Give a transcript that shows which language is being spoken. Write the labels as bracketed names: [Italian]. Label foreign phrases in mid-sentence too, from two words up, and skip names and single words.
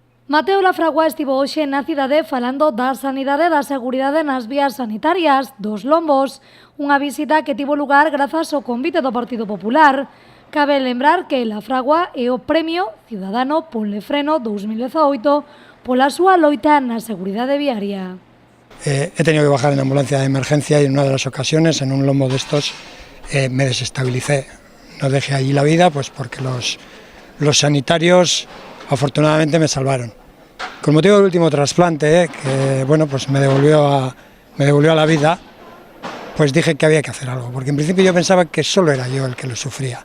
[Galician] Mateo Lafragua estivo hoxe na cidade falando da sanidade e da seguridade nas vías sanitarias dos Lombos, unha visita que tivo lugar grazas ao convite do Partido Popular. Cabe lembrar que Lafragua é o Premio Ciudadano Ponle Freno 2018 pola súa loita na seguridade viaria. [Spanish] He tenido que bajar en ambulancia de emergencia y en una de las ocasiones, en un lombo de estos, me desestabilicé. No dejé allí la vida pues porque los sanitarios afortunadamente me salvaron. Con motivo del último trasplante, que bueno, pues me devolvió a la vida, pues dije que había que hacer algo, porque en principio yo pensaba que solo era yo el que lo sufría.